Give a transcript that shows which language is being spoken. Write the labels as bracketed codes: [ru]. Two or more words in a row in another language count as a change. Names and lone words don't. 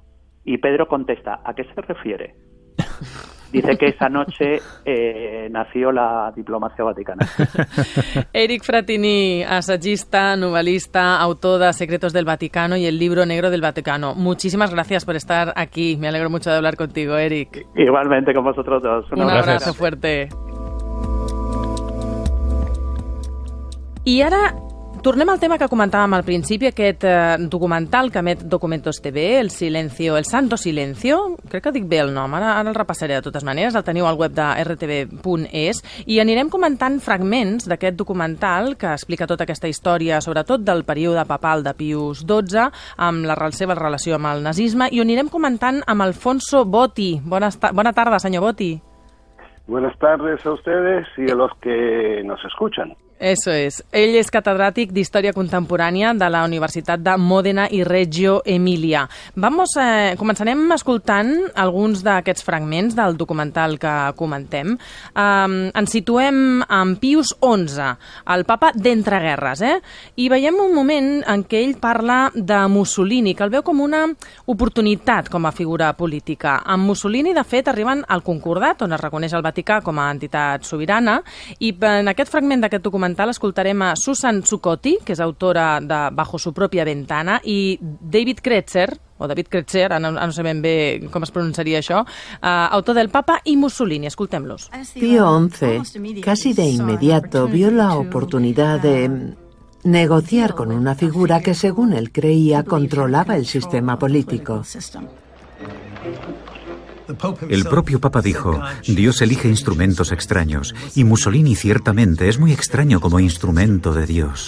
[es] Y Pedro contesta: ¿a qué se refiere? Dice que esa noche nació la diplomacia vaticana. Eric Frattini, assagista, novelista, autor de Secretos del Vaticano y el libro negro del Vaticano. Muchísimas gracias por estar aquí. Me alegro mucho de hablar contigo, Eric. Igualmente con vosotros dos. Un abrazo fuerte. [ca] I ara tornem al tema que comentàvem al principi, aquest documental que emet Documentos TV, el Santo Silencio, crec que dic bé el nom, ara el repassaré de totes maneres, el teniu al web de rtv.es, i anirem comentant fragments d'aquest documental que explica tota aquesta història, sobretot del període papal de Pius XII, amb la seva relació amb el nazisme, i ho anirem comentant amb Alfonso Botti. Bona tarda, senyor Botti. [es] Buenas tardes a ustedes y a los que nos escuchan. Eso es. [ca] Ell és catedràtic d'Història Contemporània de la Universitat de Mòdena i Reggio Emilia. Començarem escoltant alguns d'aquests fragments del documental que comentem. Ens situem en Pius XI, el papa d'entreguerres, i veiem un moment en què ell parla de Mussolini, que el veu com una oportunitat com a figura política. Amb Mussolini, de fet, arriben al Concordat, on es reconeix el Vaticà com a entitat sobirana, i en aquest fragment d'aquest documental escoltarem a Susan Zuccotti, que és autora de Bajo su propia ventana, i David Kretzer, ara no sé ben bé com es pronunciaria això, autor del Papa y Mussolini. Escoltem-los. [es] Pío XI casi de inmediato vio la oportunidad de negociar con una figura que, según él creía, controlaba el sistema político. El propio Papa dijo, Dios elige instrumentos extraños, y Mussolini ciertamente es muy extraño como instrumento de Dios.